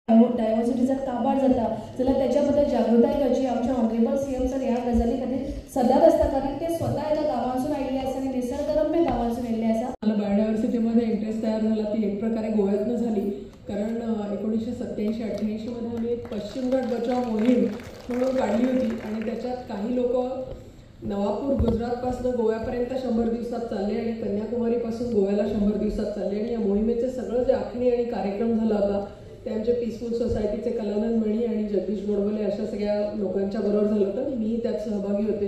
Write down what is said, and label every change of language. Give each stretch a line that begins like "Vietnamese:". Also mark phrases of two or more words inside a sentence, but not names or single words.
Konkani: डायवर्सिटी जर काबार जाता जाल्यार त्याच्या बद्दल जागृताय करची आमच्या
English: honourable CM sir
Konkani: ह्या गजाली खातीर सदांच आसता, कारण ते स्वतः एका गांवांसून आयिल्ले आसा आणि निसर्गरम्य गांवांसून येयल्ले आसा.
Marathi: मला बायोडायव्हर्सिटीमध्ये इंटरेस्ट तयार झाला ती एक प्रकारे गोव्यातनं झाली, कारण 1987-88 मध्ये आम्ही एक पश्चिम घाट बचाव मोहीम म्हणून काढली होती आणि त्याच्यात काही लोक नवापूर गुजरातपासून गोव्यापर्यंत 100 दिवसात चालले आणि कन्याकुमारीपासून गोव्याला 100 दिवसात चालले आणि या मोहिमेचे सगळं जे आखणी आणि कार्यक्रम झाला होता ते आमचे पीसफुल सोसायटीचे कलानंद मणी आणि जगदीश गोडबोले अशा सगळ्या लोकांच्या बरोबर झालं होतं आणि मी त्यात सहभागी होते.